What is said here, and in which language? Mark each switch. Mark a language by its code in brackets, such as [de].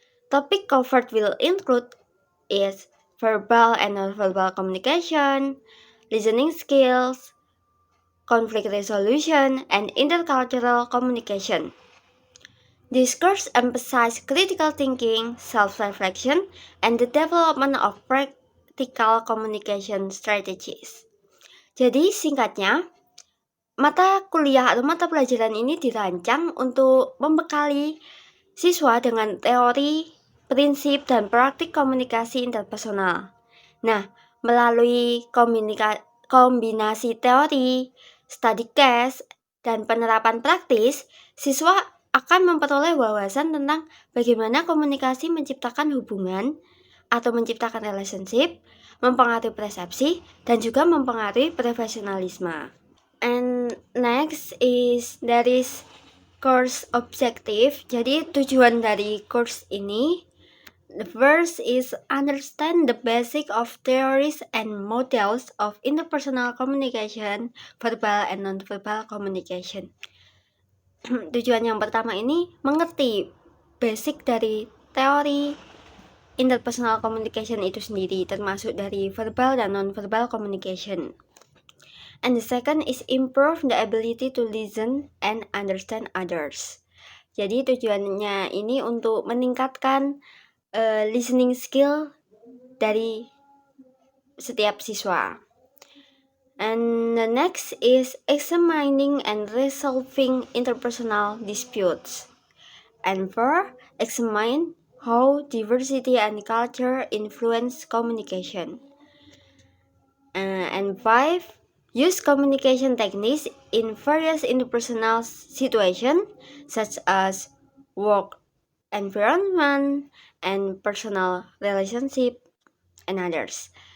[en] Topic covered will include is verbal and nonverbal communication, listening skills, conflict resolution, and intercultural communication. This course emphasizes critical thinking, self-reflection, and the development of practical communication strategies. [id] Jadi singkatnya, mata kuliah atau mata pelajaran ini dirancang untuk membekali siswa dengan teori, prinsip, dan praktik komunikasi interpersonal. Nah, melalui kombinasi teori, study case, dan penerapan praktis, siswa akan memperoleh wawasan tentang bagaimana komunikasi menciptakan hubungan atau menciptakan relationship, mempengaruhi persepsi, dan juga mempengaruhi profesionalisme. [en] And next is there is course objective. [id] Jadi tujuan dari course ini, [en] the first is understand the basic of theories and models of interpersonal communication, verbal and non-verbal communication. [id] Tujuan yang pertama ini mengerti basic dari teori interpersonal communication itu sendiri, termasuk dari verbal dan non-verbal communication. [en] And the second is improve the ability to listen and understand others. [id] Jadi tujuannya ini untuk meningkatkan listening skill dari setiap siswa. [en] And the next is examining and resolving interpersonal disputes. And four, examine how diversity and culture influence communication. And five, use communication techniques in various interpersonal situations such as work environment and personal relationship and others.